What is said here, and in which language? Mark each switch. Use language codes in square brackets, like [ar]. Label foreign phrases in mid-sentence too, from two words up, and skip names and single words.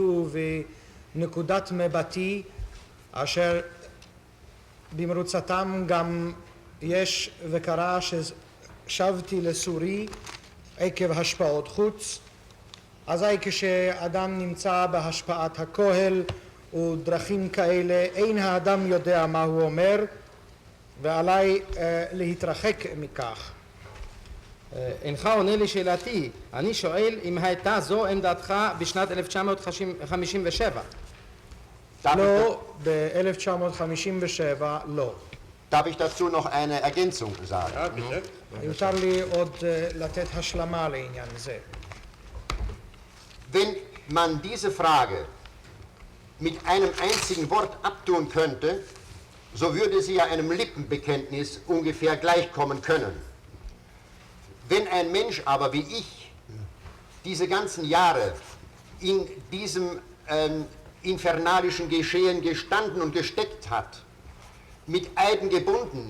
[he] ובנקודת מבטי, אשר במרוצתם גם יש וקרה ששבתי לסורי עקב השפעות חוץ, אזי כשאדם נמצא בהשפעת הכהל ודרכים כאלה, אין האדם יודע מה הוא אומר, ועליי להתרחק מכך. אינך עונה לשאלתי, אני שואל אם הייתה זו עמדתך בשנת 1957. לא, ב-1957 לא. [de] Darf ich dazu noch eine Ergänzung sagen? Ja, bitte. [he] יותר לי עוד לתת השלמה לעניין זה. [de] Wenn man diese Frage mit einem einzigen Wort abtun könnte, so würde sie ja einem Lippenbekenntnis ungefähr gleichkommen können. Wenn ein Mensch aber wie ich diese ganzen Jahre in diesem infernalischen Geschehen gestanden und gesteckt hat, mit Eiden gebunden,